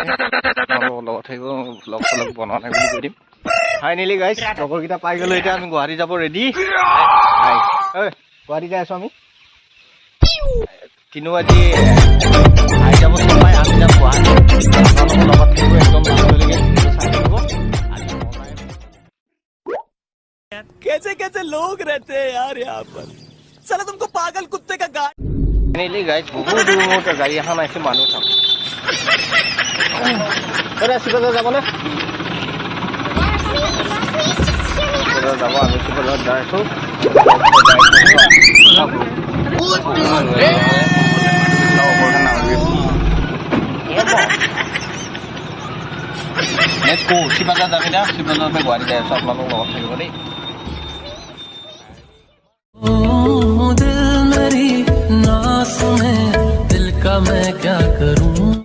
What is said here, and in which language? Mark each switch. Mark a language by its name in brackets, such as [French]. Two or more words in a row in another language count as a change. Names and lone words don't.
[Assamese] আপোনালোকৰ লগত থাকিব, ব্লগ চলগ বনোৱা নাই বুলি কৈ দিম। [English] finally guys [Assamese] লগৰকেইটা পাই গ'লো। এতিয়া আমি গুৱাহাটী যাব ৰেডি। গুৱাহাটী যাই আছোঁ আমি। কিন্তু আজি আহি যাব চবাই, আমি যাম গুৱাহাটী। আপোনালোকৰ লগত থাকিব একদম লাষ্টলৈকে চাই থাকিব। [Hindi] कैसे कैसे लोग रहते हैं यार यहाँ पर, साला तुमको पागल कुत्ते का गाय। [English] finally guys [Assamese] বহুত দূৰত গাড়ী এখন আহিছে, মানুহ চাওক। শিৱসাগৰ যাবনে? যাব, আমি শিৱসাগৰত যাই আছোঁ। শিৱসাগৰ যাবি না? শিৱসাগৰৰ পৰা গুৱাহাটী যাই আছোঁ, আপোনালোকৰ লগত থাকিব দেই। [Hindi] दिल मेरी ना सुने, दिल का मैं क्या करूं।